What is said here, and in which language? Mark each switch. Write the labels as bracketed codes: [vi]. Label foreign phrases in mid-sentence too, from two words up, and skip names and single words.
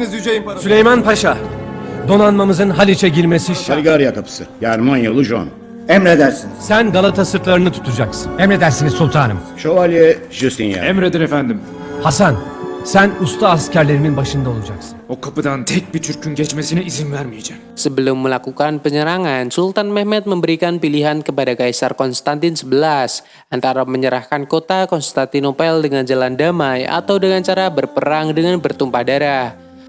[tr] Süleyman Paşa, donanmamızın Haliç'e girmesi şart. Bulgarya kapısı. Yarmanyolu John. Emredersiniz. Sen Galata sırtlarını tutacaksın. Emredersiniz sultanım. Şövalye Justinian. Emredin efendim. Hasan, sen usta askerlerimin başında olacaksın. O kapıdan tek bir Türk'ün geçmesine izin vermeyeceğim. [id] Sebelum melakukan penyerangan, Sultan Mehmet memberikan pilihan kepada Kaisar Konstantin XI antara menyerahkan kota Konstantinopel dengan jalan damai atau dengan cara berperang dengan bertumpah darah.